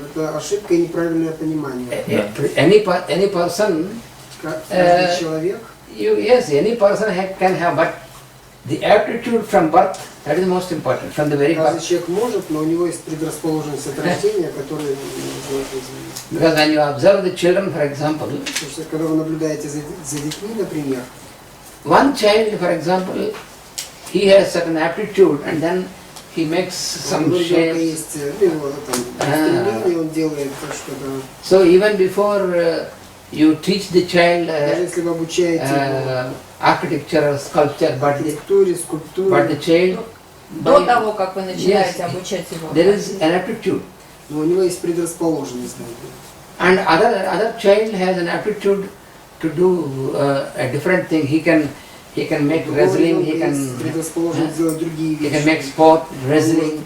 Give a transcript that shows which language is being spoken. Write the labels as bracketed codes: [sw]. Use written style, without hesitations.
[ru] Это ошибка и неправильное понимание. [en] Any person. [ru] Каждый человек. [en] Yes, any person can have, but the aptitude from birth, that is most important, from the very [ru] Каждый [en] birth. [ru] человек может, но у него есть предрасположенность от рождения, которая невозможно изменить. [en] Because when you observe the children, for example, [ru] Потому что когда вы наблюдаете за детьми, например, [en] one child, for example, he has certain aptitude and then he makes some shapes. [ru] есть его там стремление, он делает что-то. [en] So even before you teach the child [ru] Даже если вы обучаете [en] architecture or sculpture, but the child, [ru] До того, как вы начинаете обучать его. [en] there is an aptitude. [ru] Но у него есть предрасположенность. [en] And other child has an aptitude to do a different thing. He can make wrestling. He can make sport, wrestling.